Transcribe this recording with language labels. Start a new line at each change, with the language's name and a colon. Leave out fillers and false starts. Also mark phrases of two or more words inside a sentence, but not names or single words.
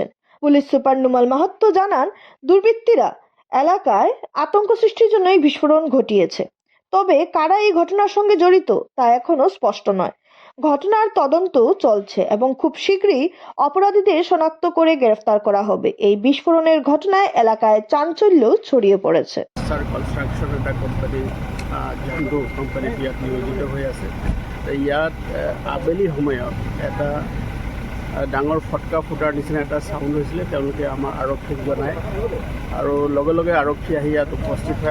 Bangla: পুলিশ সুপার নুমাল মাহাত্তো জানান, দুর্বৃত্তরা এলাকায় আতঙ্ক সৃষ্টির জন্য এই বিস্ফোরণ ঘটিয়েছে। তবে কারা এই ঘটনার সঙ্গে জড়িত তা এখনো স্পষ্ট নয়। ঘটনার তদন্ত চলছে এবং খুব শীঘ্রই অপরাধীদের শনাক্ত করে গ্রেফতার করা হবে। এই বিস্ফোরণের ঘটনায় এলাকায় চাঞ্চল্য ছড়িয়ে পড়েছে।
Assamese: কনষ্ট্ৰাকশ্যন এটা কোম্পানী ঝন্ডু কোম্পানীত ইয়াত নিয়োজিত হৈ আছে। ইয়াত আবেলি সময়ত এটা ডাঙৰ ফটকা ফুটাৰ নিচিনা এটা চাউণ্ড হৈছিলে। তেওঁলোকে আমাৰ আৰক্ষীক জনায় আৰু লগে লগে আৰক্ষী আহি ইয়াত উপস্থিত হয়।